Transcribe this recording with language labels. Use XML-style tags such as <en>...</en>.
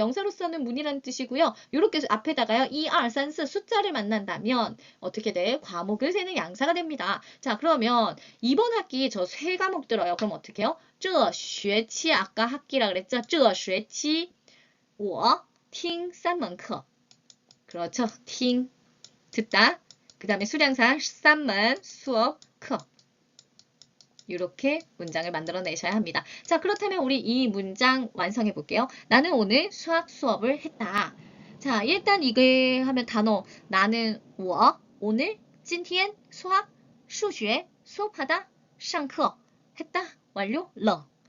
<ko>명사로서는 문이라는 뜻이고요. 요렇게 앞에다가요. 1, 2, 3, 4 숫자를 만난다면 어떻게 돼? 과목을 세는 양사가 됩니다. 자, 그러면 이번 학기 저 세 과목 들어요. 그럼 어떻게 해요? 这学期 아까 학기라 그랬죠?</ko> <zh>这学期我听三门课 그렇죠.</zh> <ko>听 듣다. 그 다음에 수량사 3만 수업 课 이렇게 문장을 만들어내셔야 합니다. 자, 그렇다면 우리 이 문장 완성해 볼게요. 나는 오늘 수학 수업을 했다. 자, 일단 이게 하면 단어 나는 我 오늘 今天 수학 数学 수업하다 上课 했다 완료 了.</ko>